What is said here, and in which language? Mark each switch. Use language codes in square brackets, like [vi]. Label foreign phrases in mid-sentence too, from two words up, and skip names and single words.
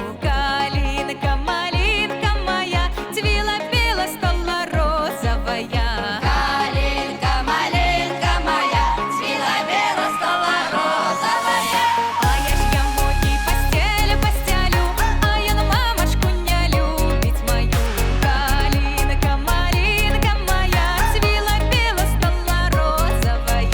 [ru] Калинка, малинка моя, цвіла, біла, стала розовая. Калинка, малинка моя, цвіла, біла, стала розовая. [be] А я ж яму і постелю постелю, а ён мамашку не любить мою. [ru] Калинка, малинка моя, цвіла, біла, стала розовая.